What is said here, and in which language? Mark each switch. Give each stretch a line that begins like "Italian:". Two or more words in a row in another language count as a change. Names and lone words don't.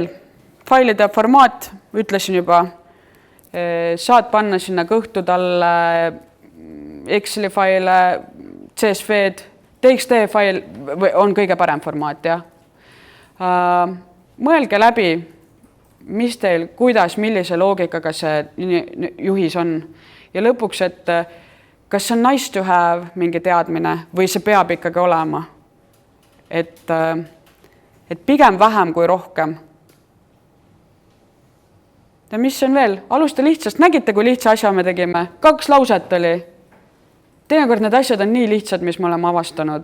Estonian: Failide formaat, ütlesin juba, saad panna sinna kõhtu talle Exceli faile, CSV-d, TXT-fail on kõige parem formaat, jah. Mõelge läbi, mis teil, kuidas, millise loogikaga see juhis on. Ja lõpuks, et kas see on
English: nice to have
Estonian: mingi teadmine või see peab ikkagi olema. Et pigem vähem kui rohkem. Ja mis on veel? Alusta lihtsast. Nägite, kui lihtsa asja me tegime? 2 lauset oli. Teinekord need asjad on nii lihtsad, mis me oleme avastanud.